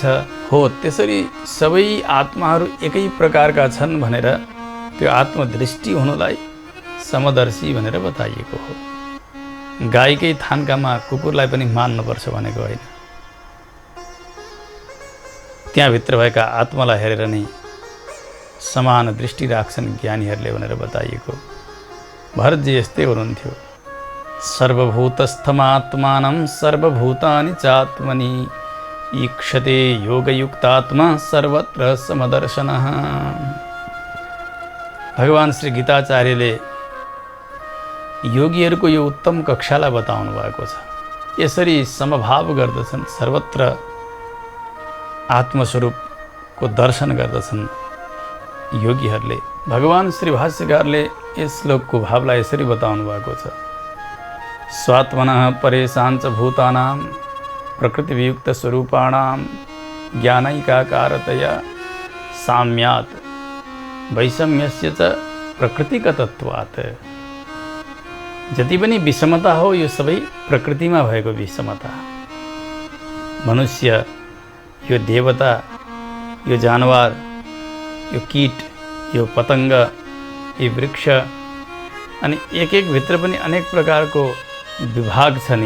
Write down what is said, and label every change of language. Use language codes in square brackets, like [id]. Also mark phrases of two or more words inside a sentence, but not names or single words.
[ne] हो त्यसरी सबै आत्माहरू एकै प्रकारका छन् भनेर त्यो आत्मदृष्टि हुनुलाई समदर्शी भनेर बताइएको हो। गाईकै थान्कामा कुकुरलाई पनि मान्नुपर्छ भनेको होइन। त्यहाँभित्र भएका आत्मालाई हेरेर नै समान दृष्टि राख्छन् ज्ञानीहरूले भनेर बताइएको। भरतजी यस्तै हुनुहुन्थ्यो। [sa] सर्वभूतस्थमात्मानं सर्वभूतानि चात्मनि ईक्षते योगयुक्तात्मा सर्वत्र समदर्शनः। [ne] भगवान श्री गीताचार्यले योगीहरूको यो उत्तम कक्षालाई बताउनु भएको छ। यसरी समभाव गर्दछन्, सर्वत्र आत्मस्वरूपको दर्शन गर्दछन् योगीहरूले। भगवान श्री भाष्यकारले यस श्लोकको भावलाई यसरी बताउनु भएको छ। [sa] स्वात्मनः परेशाञ्च भूतानां प्रकृतिवियुक्त स्वरूपाणां ज्ञानैकाकारतया साम्यात् वैषम्यस्य च प्रकृतिगतत्वात्। [ne] जति पनि विषमता हो यो सबै प्रकृतिमा भएको विषमता। मनुष्य, यो देवता, यो जानवर, यो कीट, यो पतंग, यो वृक्ष अनि एक भित्र पनि अनेक प्रकारको विभाग छ नि।